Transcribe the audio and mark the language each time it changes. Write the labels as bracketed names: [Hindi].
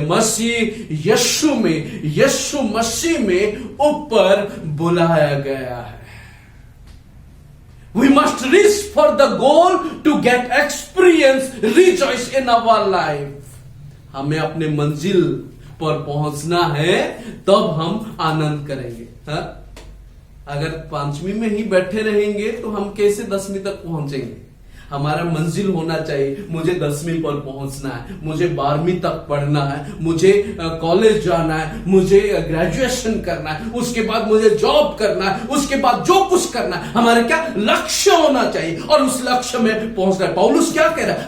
[Hindi] मसीह यीशु में, यीशु मसीह में ऊपर बुलाया गया है। [English] We must reach for the goal to get experience, rejoice in our life. [Hindi] हमें अपने मंजिल पर पहुंचना है, तब हम आनंद करेंगे। हा? अगर 5वीं में ही बैठे रहेंगे तो हम कैसे 10वीं तक पहुंचेंगे? हमारा मंजिल होना चाहिए। मुझे 10वीं पर पहुंचना है, मुझे 12वीं तक पढ़ना है, मुझे कॉलेज जाना है, मुझे ग्रेजुएशन करना है, उसके बाद मुझे जॉब करना है, उसके बाद जो कुछ करना है, हमारा क्या लक्ष्य होना चाहिए और उस लक्ष्य में पहुंचना है। पौलुस क्या कह रहा है?